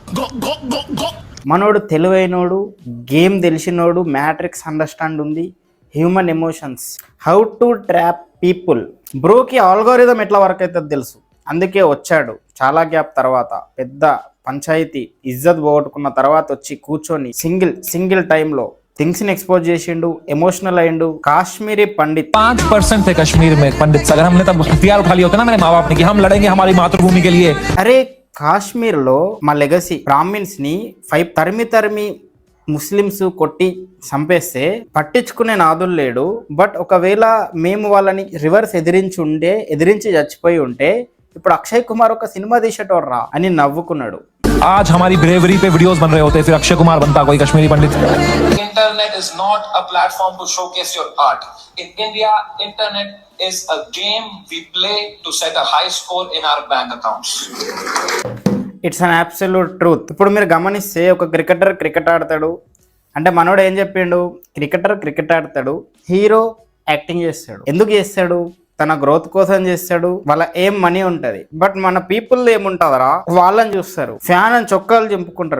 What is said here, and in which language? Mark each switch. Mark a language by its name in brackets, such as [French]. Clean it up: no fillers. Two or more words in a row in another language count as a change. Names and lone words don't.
[Telugu] మనోడు తెలివైనోడు, గేమ్ తెలిసినోడు, [English] matrix understand [Telugu] ఉంది, [English] human emotions, how to trap people. [Telugu] బ్రోకి ఆల్గోరిథం ఎట్లా వర్క్ అవుతుంది తెలుసు, అందుకే వచ్చాడు. చాలా గ్యాప్ తర్వాత పెద్ద పంచాయతీ ఇజ్జత్ పోగొట్టుకున్న తర్వాత వచ్చి కూర్చొని సింగిల్ టైంలో థింగ్స్ ని ఎక్స్పోజ్ చేసిండు, ఎమోషనల్ అయిండు. కాశ్మీరీ పండిత్ [Hindi] 5% थे कश्मीर में पंडित, अगर हमने तब हथियार उठा लिया होता ना मेरे माँ बाप ने कि हम लड़ेंगे हमारी मातृभूमि के लिए. [Telugu] అరే కాశ్మీర్ లో మా [English] legacy brahmins [Telugu] ని 5 తరిమి ముస్లిమ్స్ కొట్టి చంపేస్తే పట్టించుకునే నాదులు లేడు. బట్ ఒకవేళ మేము వాళ్ళని రివర్స్ ఎదిరించి చచ్చిపోయి ఉంటే ఇప్పుడు అక్షయ్ కుమార్ ఒక సినిమా తీసేటోర్రా అని నవ్వుకున్నాడు. [Hindi] आज हमारी ब्रेवरी पे वीडियोस बन रहे होते, फिर अक्षय कुमार बनता कोई कश्मीरी पंडित. [English] Internet is not a platform to showcase your art. In India, internet is a game we play to set a high score in our bank accounts. It's an absolute truth. [Telugu] ఇప్పుడు మీరు గమనిస్తే ఒక క్రికెట్ ఆడతాడు అంటే మనోడు ఏం చెప్పిండు, క్రికెట్ ఆడతాడు, హీరో యాక్టింగ్ చేస్తాడు. ఎందుకు చేస్తాడు? తన గ్రోత్ కోసం చేస్తాడు. వాళ్ళ ఏం మనీ ఉంటది. బట్ మన పీపుల్ ఏముంటుందరా, వాళ్ళని చూస్తారు, ఫ్యాన్ అని చొక్కాలు చింపుకుంటారు.